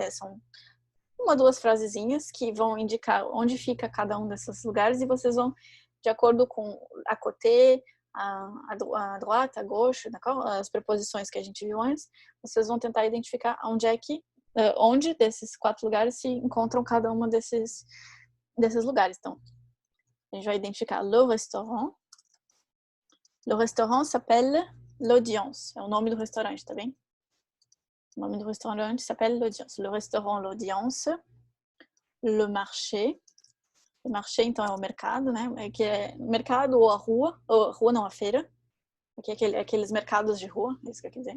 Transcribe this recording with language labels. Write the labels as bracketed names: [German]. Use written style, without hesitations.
[Portuguese] São 1 ou 2 frasezinhas que vão indicar onde fica cada um desses lugares e vocês vão, de acordo com à côté, à droite, à gauche, as preposições que a gente viu antes, vocês vão tentar identificar onde desses 4 lugares se encontram cada uma desses lugares. Então, a gente vai identificar le restaurant. [French] Le restaurant s'appelle l'Audience. [Portuguese] É o nome do restaurante, tá bem? O nome do restaurante [French] s'appelle l'Audience. Le restaurant l'Audience. Le marché. [Portuguese] O marché, então, é o mercado, né? Que é mercado ou a rua. Ou rua não, a feira. Aqui é aqueles mercados de rua, é isso que eu quis dizer.